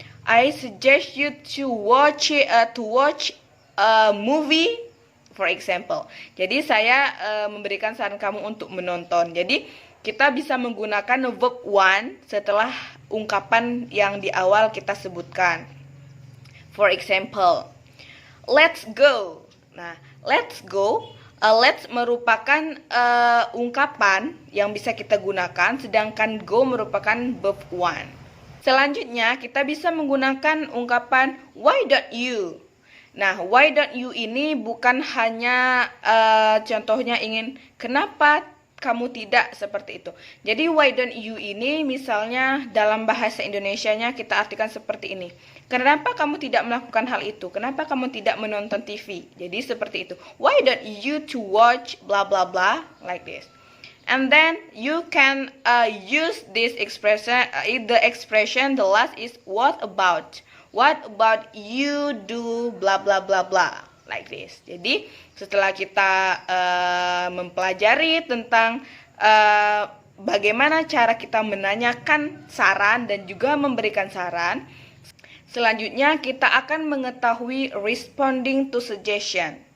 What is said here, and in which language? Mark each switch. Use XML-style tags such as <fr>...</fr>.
<en>I suggest you to watch a movie, for example.</en> <id>Jadi saya memberikan saran kamu untuk menonton. Jadi kita bisa menggunakan verb one setelah ungkapan yang di awal kita sebutkan.</id> <en>For example, let's go. Nah, let's go.</en> <id>Let's merupakan ungkapan yang bisa kita gunakan, sedangkan go merupakan verb one. Selanjutnya kita bisa menggunakan ungkapan why don't you. Nah, why don't you ini bukan hanya contohnya ingin kenapa kamu tidak, seperti itu. Jadi why don't you ini misalnya dalam bahasa Indonesianya kita artikan seperti ini. Kenapa kamu tidak melakukan hal itu? Kenapa kamu tidak menonton TV? Jadi seperti itu.</id> <en>Why don't you to watch blah blah blah like this? And then you can use this expression. The last is what about? What about you do blah blah blah blah? like this.</en> <id>Jadi setelah kita mempelajari tentang bagaimana cara kita menanyakan saran dan juga memberikan saran, selanjutnya kita akan mengetahui responding to suggestion.</id>